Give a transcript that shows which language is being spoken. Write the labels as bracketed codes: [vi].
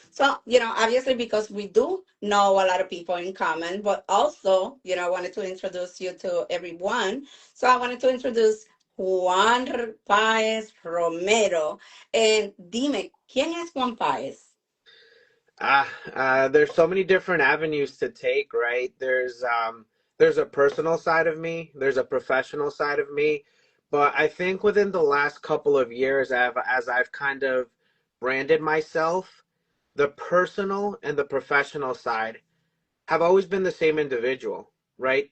[en] So, obviously, because we do know a lot of people in common, but also, I wanted to introduce you to everyone. So, I wanted to introduce Juan Paez Romero. And [es] dime, ¿quién es Juan Paez? [en] There's so many different avenues to take, right? There's a personal side of me, there's a professional side of me, but I think within the last couple of years, as I've kind of branded myself, the personal and the professional side have always been the same individual, right?